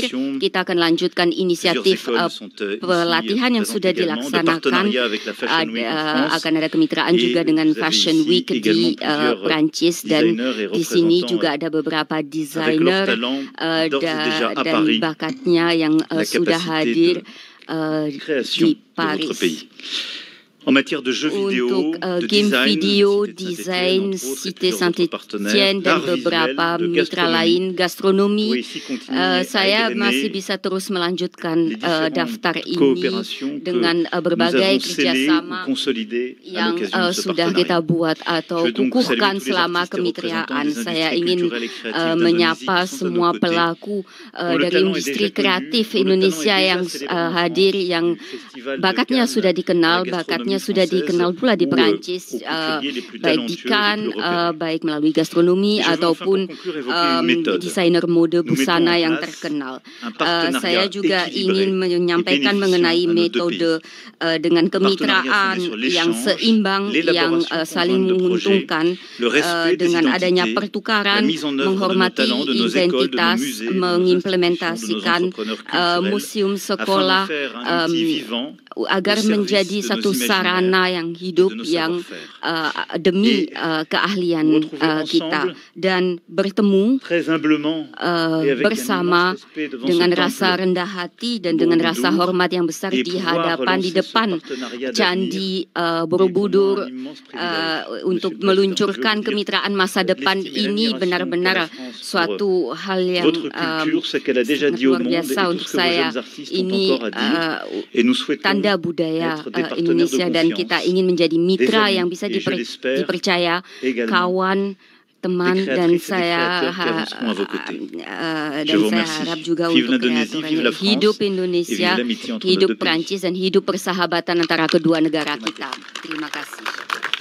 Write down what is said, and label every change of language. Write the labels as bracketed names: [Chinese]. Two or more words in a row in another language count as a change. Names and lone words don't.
[Indonesian] Kita akan lanjutkan inisiatif pelatihan yang sudah dilaksanakan. Akan ada kemitraan juga dengan Fashion Week di Prancis, dan di sini juga ada beberapa desainer dan bakatnya yang sudah hadir di Paris. [French] en matière de jeux vidéo, [Indonesian] untuk [French] de [Indonesian] game [French] design, video, Cité [Indonesian] desain, [French] Saint-Étienne, entre autres, et [Indonesian] Cité [French] plusieurs autres [Indonesian] Saint-Étienne [French] partenaires, [Indonesian] dan [French] d'art [Indonesian] beberapa [French] visuel, de [Indonesian] mitra [French] gastronomie, [Indonesian] lain, gastronomi. [French] pourrait ici continuer à [Indonesian] Saya [French] égrener [Indonesian] masih bisa terus melanjutkan [French] les différentes [Indonesian] daftar ini [French] coopérations que [Indonesian] dengan [French] nous [Indonesian] berbagai [French] avons scellées ou [Indonesian] kerjasama [French] consolidées à [Indonesian] yang [French] l'occasion de ce [Indonesian] sudah kita [French] partenariat. [Indonesian] buat atau [French] Je veux donc saluer [Indonesian] kukuhkan [French] tous les [Indonesian] selama [French] artistes et représentants [Indonesian] kemitraan. [French] des [Indonesian] Saya [French] industries [Indonesian] ingin [French] culturelles et créatives d'Indonésie [Indonesian] menyapa [French] qui sont à nos [Indonesian] semua [French] côtés. [Indonesian] pelaku [French] Dont le [Indonesian] dari [French] talent est [Indonesian] industri [French] déjà connu, [Indonesian] kreatif [French] dont le talent [Indonesian] Indonesia [French] est déjà [Indonesian] yang [French] célébré en [Indonesian] hadir, [French] France, [Indonesian] yang [French] du Festival de [Indonesian] bakatnya [French] Cannes [Indonesian] sudah [French] à la [Indonesian] dikenal, [French] gastronomie [Indonesian] bakatnya sudah [French] française, [Indonesian] dikenal pula di [French] ou, [Indonesian] Perancis, [French] aux couturiers les plus [Indonesian] baik di [French] talentueux et les [Indonesian] Cannes, [French] plus repérés. [Indonesian] baik melalui gastronomi [French] Et je veux enfin [Indonesian] ataupun [French] pour conclure évoquer une méthode. [Indonesian] desainer mode [French] Nous mettons [Indonesian] busana [French] en [Indonesian] yang [French] place [Indonesian] terkenal. [French] un partenariat [Indonesian] Saya juga [French] équilibré [Indonesian] ingin menyampaikan [French] et [Indonesian] mengenai [French] bénéficiant à nos deux [Indonesian] metode dengan [French] Un partenariat [Indonesian] kemitraan [French] fondé sur [Indonesian] yang [French] l'échange, [Indonesian] seimbang, yang [French] l'élaboration [Indonesian] saling [French] conjointe de projets, [Indonesian] menguntungkan [French] le respect des [Indonesian] dengan adanya [French] identités, [Indonesian] pertukaran, [French] la mise en œuvre de nos [Indonesian] menghormati [French] talents, de nos écoles, de nos [Indonesian] identitas, [French] musées, de nos [Indonesian] mengimplementasikan [French] institutions, de nos entrepreneurs culturels, [Indonesian] museum [French] afin [Indonesian] sekolah [French] d'en faire un outil vivant [Indonesian] agar [French] au service [Indonesian] menjadi [French] de nos [Indonesian] satu [French] imaginaires [Indonesian] sarana yang hidup [French] et de nos [Indonesian] yang [French] savoir-faire. [Indonesian] demi [French] Et [Indonesian] keahlian [French] retrouver [Indonesian] kita, [French] ensemble, [Indonesian] dan bertemu [French] très humblement et avec un [Indonesian] bersama [French] immense respect devant [Indonesian] dengan [French] ce [Indonesian] rasa [French] temple [Indonesian] rendah hati dan dengan rasa [French] Borobudur, [Indonesian] hormat yang besar [French] et [Indonesian] di [French] pouvoir [Indonesian] hadapan, di [French] relancer ce [Indonesian] depan [French] partenariat [Indonesian] Candi [French] d'avenir est [Indonesian] Borobudur [French] vraiment un immense privilège. [Indonesian] untuk [French] Monsieur le Président, [Indonesian] meluncurkan [French] je veux dire [Indonesian] kemitraan masa depan [French] l'estime et [Indonesian] ini [French] l'admiration [Indonesian] benar-benar [French] qu'a la France [Indonesian] suatu hal yang [French] votre culture, ce qu'elle a déjà [Indonesian] sangat [French] dit au [Indonesian] luar [French] monde et [Indonesian] biasa [French] tout [Indonesian] untuk [French] ce que vos [Indonesian] saya. [French] jeunes artistes ont [Indonesian] Ini [French] encore à dire. Et nous souhaitons [Indonesian] tanda budaya [French] être des partenaires [Indonesian] Indonesia, [French] de [Indonesian] dan [French] confiance, [Indonesian] kita ingin menjadi mitra [French] des amis, [Indonesian] yang bisa [French] et je l'espère [Indonesian] dipercaya, [French] également [Indonesian] kawan, teman, [French] des [Indonesian] dan [French] créatrices et des [Indonesian] saya [French] créateurs qui avanceront à vos côtés. Je [Indonesian] dan [French] vous [Indonesian] saya [French] remercie. [Indonesian] harap juga [French] Vive [Indonesian] untuk [French] l'Indonésie, vive la [Indonesian] kreatornya [French] France, [Indonesian] hidup [French] et vive [Indonesian] Indonesia, [French] l'amitié entre nos [Indonesian] hidup [French] deux pays. [Indonesian] Prancis, dan hidup persahabatan antara kedua negara kita. Terima kasih.